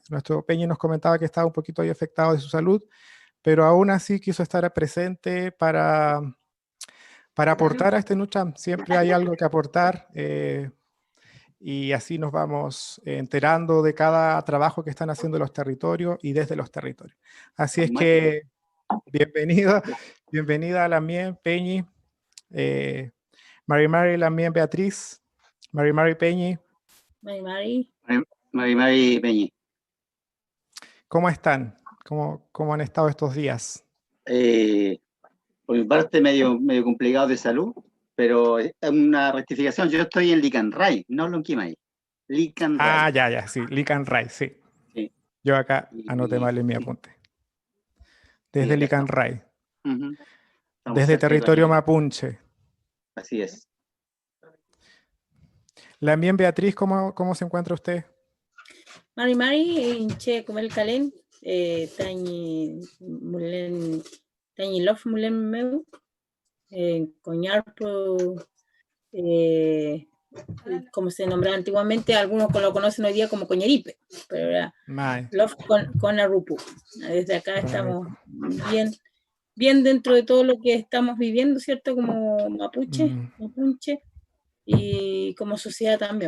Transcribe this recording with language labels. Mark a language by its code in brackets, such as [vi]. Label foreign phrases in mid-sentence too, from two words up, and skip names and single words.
[es] Nuestro Peñi nos comentaba que estaba un poquito ahí afectado de su salud, pero aún así quiso estar presente para aportar a este Nutram. Siempre hay algo que aportar. Y así nos vamos enterando de cada trabajo que están haciendo los territorios y desde los territorios. Así es que bienvenida a Lamien, Peñi, [arn] Mari Lamien [es] Beatriz, [arn] Mari Peñi. Mari Peñi. [es] ¿Cómo están? ¿Cómo han estado estos días? Por mi parte medio complicado de salud. Pero una rectificación, yo estoy en Licanray, no Lonquimay. Licanray. Ya, sí, Licanray, sí. Yo acá anoté mal en mi apunte. Desde Licanray. Desde territorio mapuche. Así es. Lamien Beatriz, ¿cómo se encuentra usted? [arn] Mari, inche [es] como el [arn] calen, tañi lof mulen meu. [es] Coñarpo, como se nombraba antiguamente, algunos lo conocen hoy día como Coñaripe, pero era Love con Arupu. Desde acá estamos bien dentro de todo lo que estamos viviendo, ¿cierto? Como mapuche y como sociedad también.